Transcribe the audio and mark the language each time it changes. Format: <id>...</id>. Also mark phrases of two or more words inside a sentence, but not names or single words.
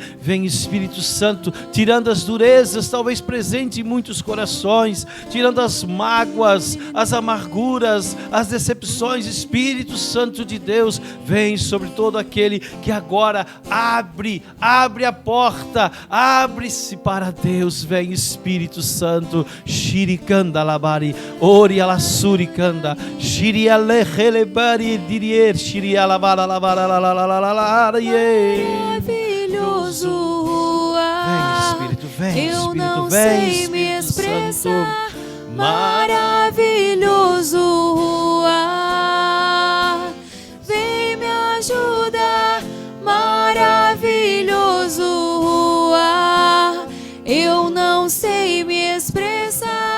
<pt>Vem, Espírito Santo, tirando as durezas, talvez presente em muitos corações, tirando as mágoas, as amarguras, as decepções. Espírito Santo de Deus, vem sobre todo aquele que agora abre a porta, abre-se para Deus. Vem, Espírito Santo, Shirikanda labari, Ori ala surikanda, Shiri alehelebari dirier, Shiri alabara lavara la Maravilhoso ruá, vem, Espírito, vem, eu Espírito, não vem, sei me Espírito expressar. Santo. Maravilhoso ruá, vem me ajudar. Maravilhoso ruá, eu não sei me expressar.</pt>